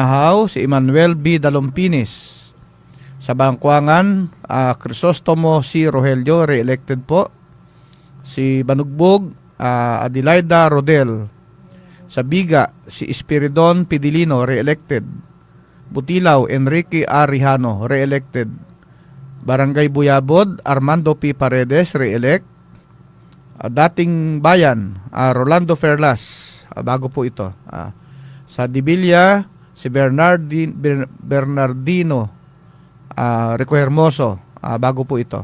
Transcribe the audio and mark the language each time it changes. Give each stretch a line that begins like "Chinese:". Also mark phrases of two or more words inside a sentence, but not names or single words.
Filipino: Banahaw, si Emmanuel B. Dalompinis. Sa Bangkuangan, Crisostomo C. Rogelio, re-elected po. Si Banugbog, Adelaida Rodel. Sa Biga, si Espiridon Pidilino, re-elected. Butilaw, Enrique A. Rijano, re-elected. Barangay Buyabod, Armando P. Paredes, re-elect. Dating Bayan, Rolando Ferlas, bago po ito. Sa Dibilia, si Bernardino Rico Hermoso, bago po ito.